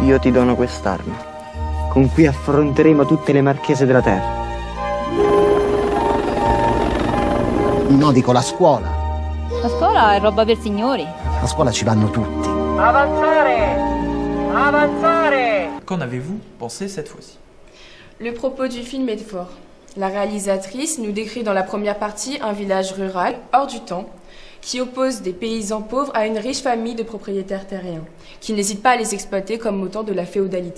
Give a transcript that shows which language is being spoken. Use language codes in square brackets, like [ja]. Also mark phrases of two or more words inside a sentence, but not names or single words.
[it] Io ti dono quest'arma, con cui affronteremo tutte le marchese della terra. No, dico la scuola. La scuola è roba per signori. A scuola ci vanno tutti. Avanzare! Avanzare! [fr] Qu'en avez-vous pensé cette fois-ci? Le propos du film est fort. La réalisatrice nous décrit dans la première partie un village rural, hors du temps, qui oppose des paysans pauvres à une riche famille de propriétaires terriens, qui n'hésitent pas à les exploiter comme au temps de la féodalité.